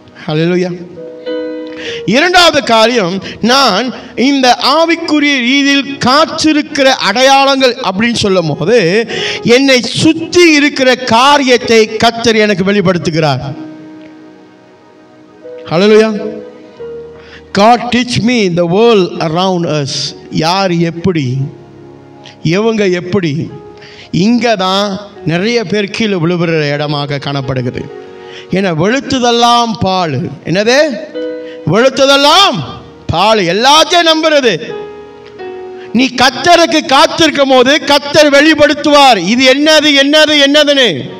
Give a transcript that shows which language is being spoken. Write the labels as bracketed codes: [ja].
[ta] அல்லேலூயா. இரண்டாவது காரியம், நான் இந்த ஆவிக்குரிய ரீதியில் காத்திருக்கிற அடையாளங்கள் அப்படின்னு சொல்லும் போது என்னை சுற்றி இருக்கிற காரியத்தை கர்த்தர் எனக்கு வெளிப்படுத்துகிறார். ஹல்லேலூயா. [en] God teach me the world around us. [ta] யார் எப்படி, எவங்க எப்படி. இங்கே தான் நிறைய பேர் கீழே விழுகிற இடமாக காணப்படுகிறது. ஏன்னா வெளுத்ததெல்லாம் பால். என்னது? வெளுத்ததெல்லாம் பால். எல்லாத்தையும் நம்புறது. நீ கர்த்தருக்கு காத்திருக்கும் போது கர்த்தர் வெளிப்படுத்துவார் இது என்னது என்னது என்னதுன்னு.